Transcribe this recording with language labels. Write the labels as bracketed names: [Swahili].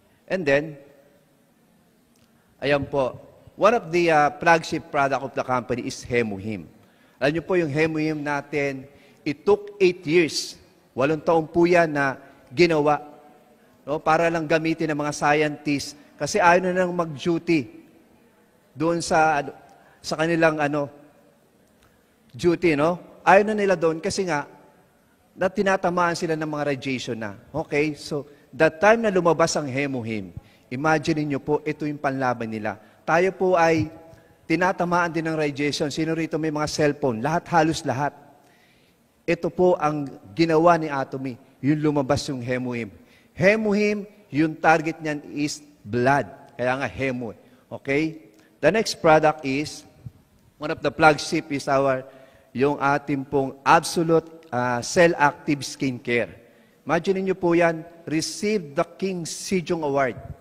[English] And then, [Filipino] ayan po, [English] one of the flagship product of the company is Hemuhim. [Filipino] Alam niyo po yung Hemuhim natin, [English] it took 8 years. [Filipino] 8 taon po yan na ginawa. No, para lang gamitin ng mga scientists kasi ayaw na lang mag-duty doon sa kanilang duty, no? Ayaw na nila doon kasi nga na tinatamaan sila ng mga radiation na. Okay? [English] So, that time [Filipino] na lumabas ang Hemuhim, imagine niyo po, ito yung panlaban nila. Tayo po ay tinatamaan din ng radiation. Sino rito may mga cellphone? Lahat, halos lahat. Ito po ang ginawa ni Atomy. Yung lumabas yung Hemuhim. Hemuhim, yung target niyan is blood. Kaya nga Hemu. Okay? [English] The next product is, one of the flagship is [Filipino] yung ating pong [English] absolute cell-active skincare. [Filipino] Imagine niyo po yan, [English] receive the King Sejong Award.